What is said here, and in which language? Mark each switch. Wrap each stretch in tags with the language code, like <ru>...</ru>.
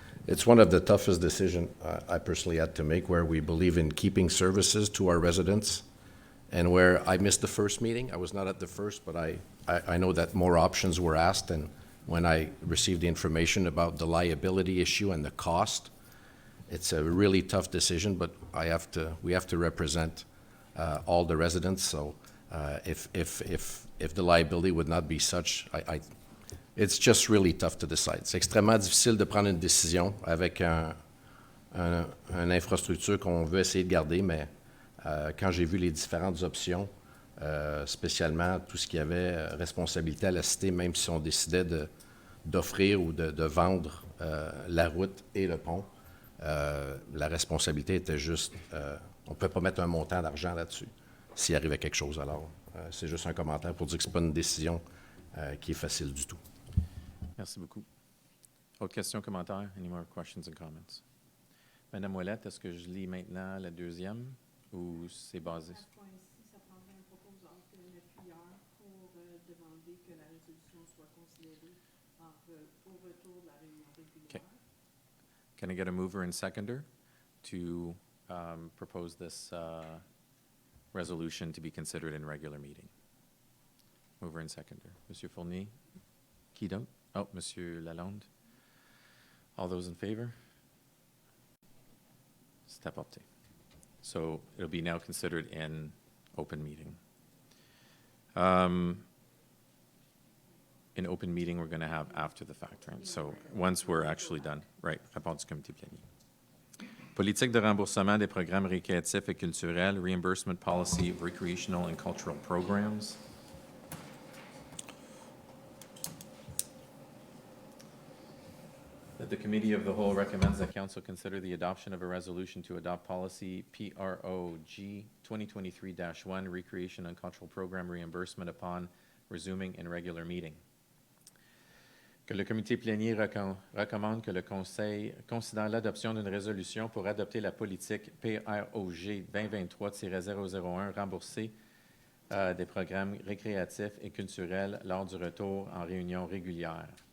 <en>It's one of the toughest decisions I personally had to make, where we believe in keeping services to our residents, and where I missed the first meeting. I was not at the first, but I know that more options were asked, and when I received the information about the liability issue and the cost, it's a really tough decision, but we have to represent all the residents. So if the liability would not be such, it's just really tough to decide.</en> <fr>C'est extrêmement difficile de prendre une décision avec une infrastructure qu'on veut essayer de garder, mais quand j'ai vu les différentes options, spécialement tout ce qui avait responsabilité à la cité, même si on décidait d'offrir ou de vendre la route et le pont, la responsabilité était juste, on ne peut pas mettre un montant d'argent là-dessus s'il arrivait quelque chose. Alors, c'est juste un commentaire pour dire que ce n'est pas une décision qui est facile du tout. Merci beaucoup. Autres questions, commentaires?</fr> <en>Any more questions and comments?</en> <fr>Madame Ouellette, est-ce que je lis maintenant la deuxième ou c'est basé? À ce point-ci, ça prendrait un proposeur de 9 heures pour demander que la résolution soit considérée au retour de la réunion régulière.</fr> <en>Okay. Can I get a mover and seconder to propose this resolution to be considered in regular meeting? Mover and seconder. Monsieur Fournier?</en> <fr>Qui donc?</fr> <en>Oh, Monsieur Lalonde. All those in favor? Step up. So it'll be now considered in open meeting. In open meeting, we're going to have after the fact, right? So once we're actually done, right?</en> <fr>Rapport du comité plenier. Politique de remboursement des programmes récréatifs et culturels,</fr> <en>reimbursement policy of recreational and cultural programs. That the Committee of the Whole recommends that Council consider the adoption of a resolution to adopt policy PROG 2023-1, Recreation and Cultural Program Reimbursement upon resuming in regular meeting.</en> <fr>Que le Comité plénier recommande que le Conseil considère l'adoption d'une résolution pour adopter la politique PROG 2023-001, rembourser des programmes récréatifs et culturels lors du retour en réunion régulière.</fr>